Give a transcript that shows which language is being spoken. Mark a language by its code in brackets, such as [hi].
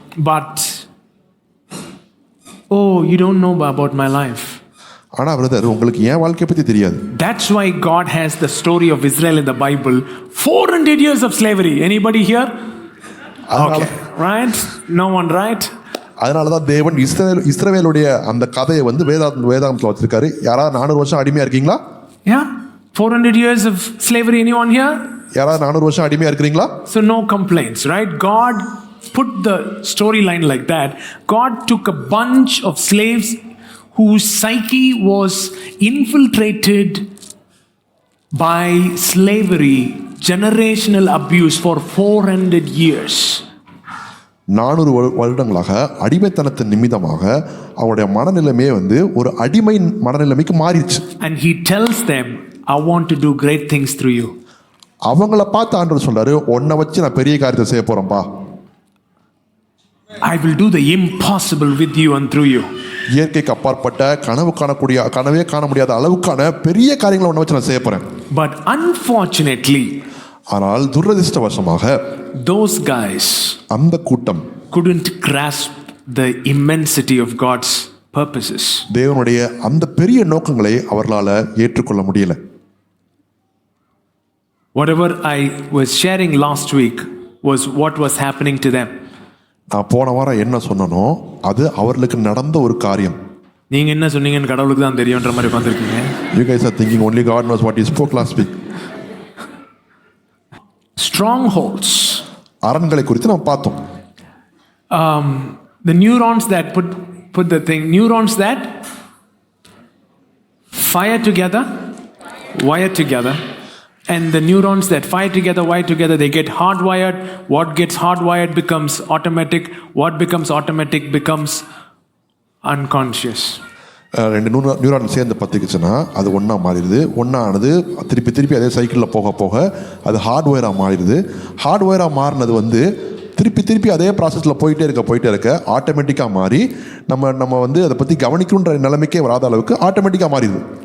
[en] But you don't know about my life. [ta] ஆனா brother உங்களுக்கு ஏன் வாழ்க்கைய பத்தி தெரியாது. [en] That's why God has the story of Israel in the Bible. 400 years of slavery. Anybody here? Okay. Right? No one, right? [ta] அதனால தான் தேவன் இஸ்ரவேலுடைய அந்த கதையை வேதாகமத்துல வச்சிருக்காரு. யாராவது 400 வருஷம் அடிமையா இருக்கீங்களா? [en] Yeah. 400 years of slavery. Anyone here? [ta] யாராவது 400 வருஷம் அடிமையா இருக்கீங்களா? [en] So no complaints, right? God put the storyline like that. God took a bunch of slaves whose psyche was infiltrated by slavery, generational abuse for 400 years. [ta] 400 வருடங்களாக அடிமைத்தனத்தின் நிமித்தமாக அவருடைய மனநிலைமையே ஒரு அடிமை மனநிலைமைக்கு மாறிடுச்சு. [en] And he tells them, I want to do great things through you. [ta] அவங்கள பார்த்து ஆண்டவர் சொல்றாரு, உன்னை வச்சு நான் பெரிய காரியத்தை செய்ய போறேன்பா. [en] I will do the impossible with you and through you. [ta] இயற்கைக்கு அப்பாற்பட்ட கனவே காண முடியாத அளவுக்கான பெரிய காரியங்களை உன்னை வச்சு நான் செய்ய போறேன். [en] But unfortunately, [ta] ஆனால் துரதிர்ஷ்டவசமாக [en] those guys [ta] அந்த கூட்டம் [en] couldn't grasp the immensity of God's purposes. [ta] தேவனுடைய அந்த பெரிய நோக்கங்களை அவர்களால ஏற்றுக்கொள்ள முடியல. [en] Whatever I was sharing last week was what was happening to them. [ta] நான் போன வாரம் என்ன சொன்னனோ அது அவர்களுக்கு நடந்த ஒரு காரியம். நீங்க என்ன சொன்னீங்கன்னு கடவுளுக்கு தான் தெரியும்ன்ற மாதிரி உட்கார்ந்திருக்கீங்க. [en] You guys are thinking only God knows what you spoke last week. Strongholds. [ta] அரண்களை குறித்து நாம் பார்த்தோம். [en] The neurons that put the thing, neurons that fire together, wire together, and the neurons that fire together, wire together, they get hardwired. What gets hardwired becomes automatic. What becomes automatic becomes unconscious. [ta] ரெண்டு neuron சேர்ந்து பற்றிக்குச்சுன்னா அது ஒன்றா மாறிடுது. ஒன்றானது திருப்பி திருப்பி அதே சைக்கிளில் போக போக அது ஹார்ட்வேராக மாறிடுது. ஹார்ட்வேராக மாறினது வந்து திருப்பி திருப்பி அதே ப்ராசஸில் போயிட்டே இருக்க ஆட்டோமேட்டிக்காக மாறி நம்ம வந்து அதை பற்றி கவனிக்கணுன்ற நிலைமைக்கே வராத அளவுக்கு ஆட்டோமேட்டிக்காக மாறிடுது.